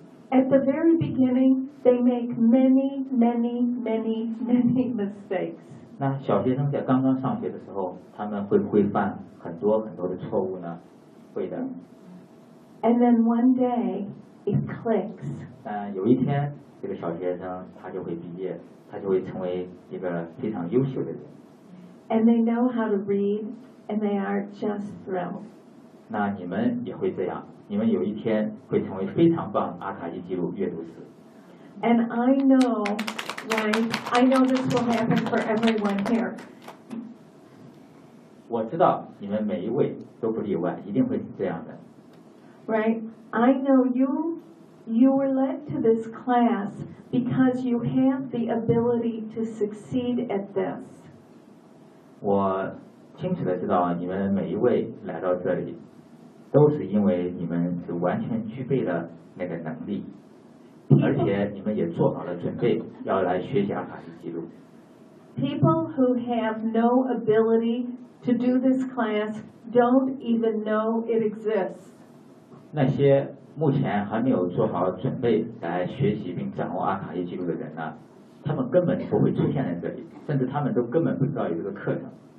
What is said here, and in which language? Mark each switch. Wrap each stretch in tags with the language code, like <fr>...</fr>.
<en>At the very beginning, they make many, many, many, many mistakes.</en> <zh>那小学生在刚刚上学的时候，他们会不会犯很多很多的错误呢？会的。</zh> <en>And then one day it clicks.</en> <zh>有一天这个小学生他就会毕业，他就会成为一个非常优秀的人。</zh> <en>And they know how to read and they are just thrilled.</en> <zh>那你们也会这样，你们有一天会成为非常棒阿卡西记录阅读师。</zh> <en>And I know, right, I know this will happen for everyone here.</en> <zh>我知道你们每一位都不例外，一定会是这样的。</zh> <en>Right, I know you were led to this class because you have the ability to succeed at this.</en> <zh>我清楚的知道你们每一位来到这里都是因为你们是完全具备了那个能力，而且你们也做好了准备要来学习阿卡西记录。</zh> <en>People who have no ability to do this class don't even know it exists.</en> <zh>那些目前还没有做好准备来学习并掌握阿卡西记录的人呢，他们根本不会出现在这里，甚至他们都根本不知道有这个课程。</zh>